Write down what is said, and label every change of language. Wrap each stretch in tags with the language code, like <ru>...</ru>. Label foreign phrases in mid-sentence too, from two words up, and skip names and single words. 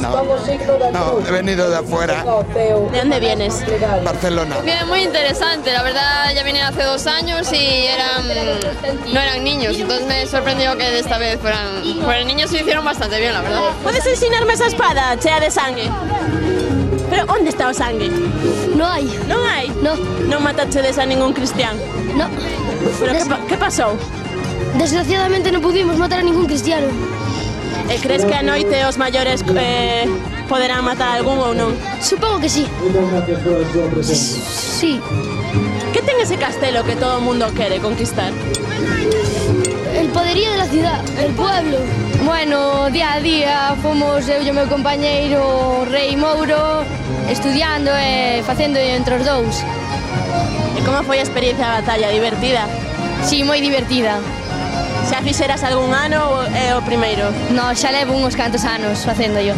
<es>No, he venido de afuera, ¿De dónde vienes? Barcelona. Bien, muy interesante, la verdad ya vine hace 2 años y no eran niños, entonces me sorprendió que de esta vez fueran niños y lo hicieron bastante bien, la verdad. ¿Puedes enseñarme esa espada,</es> <gl>chea de sangre? Pero onde está o sangue? No hai. Non hai? No. Non matachedes a ningún cristián? No. Pero que pasou?</gl> <es>Desgraciadamente non pudimos matar a ningún cristiano.</es> <gl>E crees que a noite os maiores poderán matar algún ou non?</gl> <es>Supongo que sí. Sí.</es> <gl>Que ten ese castelo que todo o mundo quere conquistar?</gl> <es>El poderío de la ciudad, el pueblo.</es> <gl>Bueno, día a día fomos eu e o meu compañeiro Rei Mouro estudiando e facendo entre os dous. E como foi a experiencia da batalla? Divertida? Si, moi divertida. Xa fixeras algún ano ou é o primeiro? No, xa levo uns cantos anos facendo yo.</gl>